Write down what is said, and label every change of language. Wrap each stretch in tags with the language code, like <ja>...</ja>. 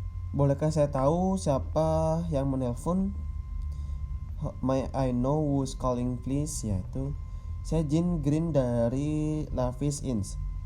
<id>Bolehkah saya tahu siapa yang menelpon?</id> <en>May I know who's calling please?</en> <id>Yaitu saya Jin Green dari Lavis Inc.</id>